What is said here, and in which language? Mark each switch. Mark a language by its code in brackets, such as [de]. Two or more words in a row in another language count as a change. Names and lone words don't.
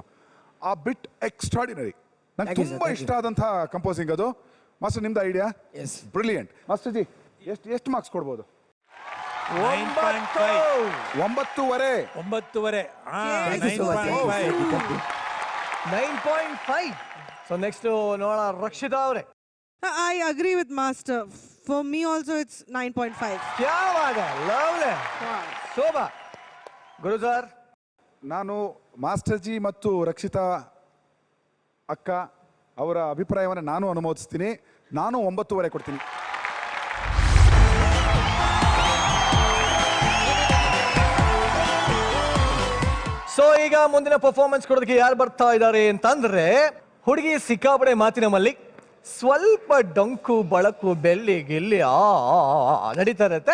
[en] a bit extraordinary. [kn] ನಂಗೆ ತುಂಬ ಇಷ್ಟ ಆದಂಥ ಕಂಪೋಸಿಂಗ್ ಅದು. ಮಾಸ್ಟರ್ ನಿಮ್ದು [en] idea brilliant. [kn] ಮಾಸ್ಟರ್ ಜಿ ಎಷ್ಟು ಮಾರ್ಕ್ಸ್ ಕೊಡ್ಬೋದು? 9.5. [en] so next [kn] ನೋಡೋಣ ರಕ್ಷಿತಾ ಅವರೇ. [en] I agree with Master. For me also it's 9.5. [hi] क्या बात है, [en] lovely. [kn] ಶೋಭಾ. ಗುರು ಸರ್, ನಾನು ಮಾಸ್ಟರ್ ಜಿ ಮತ್ತು ರಕ್ಷಿತಾ ಅಕ್ಕ ಅವರ ಅಭಿಪ್ರಾಯವನ್ನು ನಾನು ಅನುಮೋದಿಸ್ತೀನಿ. ನಾನು 9.5 ಕೊಡ್ತೀನಿ. ಸೊ ಈಗ ಮುಂದಿನ ಪರ್ಫಾರ್ಮೆನ್ಸ್ ಕೊಡೋದಕ್ಕೆ ಯಾರು ಬರ್ತಾ ಇದ್ದಾರೆ ಅಂತಂದ್ರೆ, ಹುಡುಗಿ ಸಿಕ್ಕಾಪಡೆ ಮಾತಿನ ಮಲ್ಲಿಕ್, ಸ್ವಲ್ಪ ಡೊಂಕು ಬಳಕು ಬೆಳ್ಳಿ ಗಿಲ್ಲಿ ನಡೀತಾ ಇರುತ್ತೆ.